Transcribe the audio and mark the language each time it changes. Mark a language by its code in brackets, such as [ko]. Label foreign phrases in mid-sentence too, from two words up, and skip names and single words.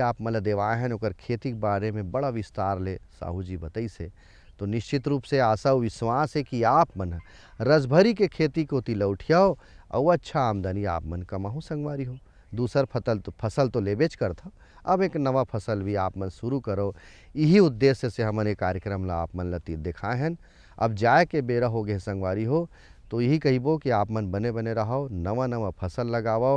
[hne] मला देवाए हैं ओकर खेती के बारे में बड़ा विस्तार ले साहू जी बताई से। तो निश्चित रूप से आशा और विश्वास है कि आप मन रसभरी के खेती को लौटियाओ और अच्छा आमदनी आप मन कमाहो संगवारी हो। दूसर फसल तो लेबेच करता, अब एक नवा फसल भी आप मन शुरू करो। यही उद्देश्य से हमन ये कार्यक्रम ला आप मन ला दिखाए हैं। अब जाए के बेरा हो गए संगवारी हो, तो यही कहिबो कि आप मन बने बने रहो, नवा नवा फसल लगाओ।